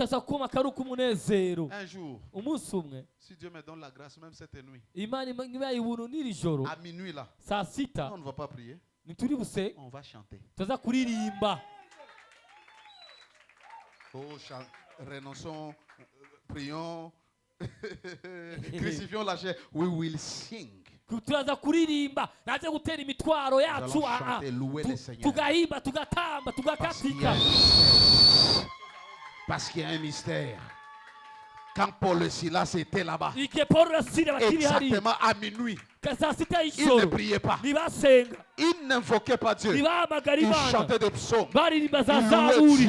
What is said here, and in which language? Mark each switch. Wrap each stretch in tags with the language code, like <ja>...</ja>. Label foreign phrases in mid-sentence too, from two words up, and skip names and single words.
<fr>Un jour, si Dieu me donne la grâce, même cette nuit, à minuit là, on ne va pas prier, on va chanter. Oh, renonçons, prions, crucifions la chair.</fr> <en>We will sing.</en> <rn>turaza kuririmba naze gutera imitwaro yacu tugahimba tugatamba tugakatika</rn> <fr>parce qu'il y a un mystère. Quand Paul et Silas étaient là-bas, exactement à minuit, ils ne priaient pas. Ils n'invoquaient pas Dieu. Ils chantaient des psaumes. Ils louaient Dieu.</fr>